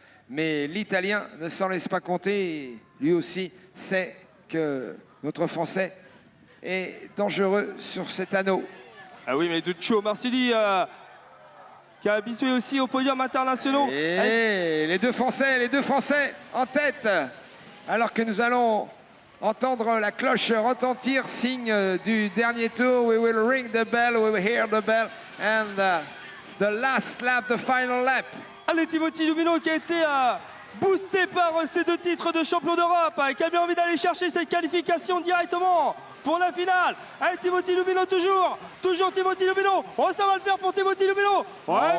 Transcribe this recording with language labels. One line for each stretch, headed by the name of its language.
French: Mais l'Italien ne s'en laisse pas compter. Lui aussi sait que notre Français est dangereux sur cet anneau. Ah oui, mais Duccio Marsili qui est habitué aussi aux podiums internationaux. Et les deux Français en tête. Alors que nous allons entendre la cloche retentir, signe du dernier tour.
English: We will ring the bell, we will hear the bell. And the last lap, the final lap.
French: Allez, Timothy Lubino qui a été boosté par ces 2 titres de champion d'Europe, qui a bien envie d'aller chercher cette qualification directement pour la finale. Allez, Timothy Lubino toujours Timothy Lubino. Oh, ça va le faire pour Timothy Lubino. Ouais,